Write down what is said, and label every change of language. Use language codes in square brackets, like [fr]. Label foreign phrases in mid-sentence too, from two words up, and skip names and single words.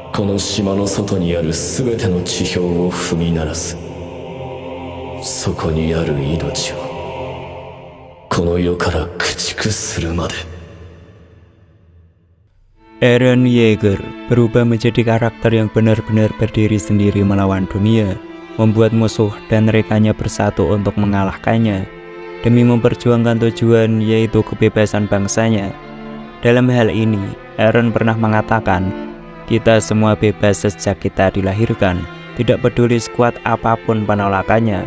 [ja] この島の外にあるすべての地表を踏み鳴らす。そこにある命をこの世から駆逐するまで。 [id] Eren Yeager berubah menjadi karakter yang benar-benar berdiri sendiri melawan dunia, membuat musuh dan rekannya bersatu untuk mengalahkannya, demi memperjuangkan tujuan yaitu kebebasan bangsanya. Dalam hal ini, Eren pernah mengatakan, kita semua bebas sejak kita dilahirkan, tidak peduli sekuat apapun penolakannya.